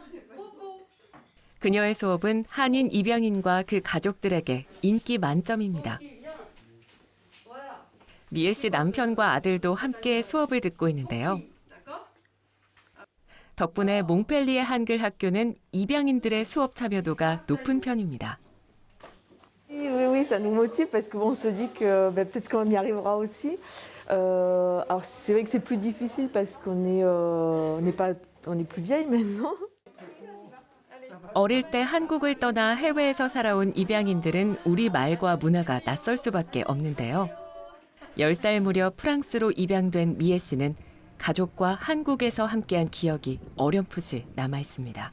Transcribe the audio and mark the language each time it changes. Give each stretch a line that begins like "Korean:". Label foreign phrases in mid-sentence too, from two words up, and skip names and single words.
Korean: 그녀의 수업은 한인 입양인과 그 가족들에게 인기 만점입니다. 미애 씨 남편과 아들도 함께 수업을 듣고 있는데요. 덕분에 몽펠리에 한글 학교는 입양인들의 수업 참여도가 높은 편입니다.
French: Oui, ça nous motive parce qu'on se dit que peut-être qu'on y arrivera aussi. Alors c'est vrai que c'est plus difficile parce qu'on est plus vieille maintenant.
Korean: 어릴 때 한국을 떠나 해외에서 살아온 입양인들은 우리 말과 문화가 낯설 수밖에 없는데요. 10살 무렵 프랑스로 입양된 미애 씨는 가족과 한국에서 함께한 기억이 어렴풋이 남아 있습니다.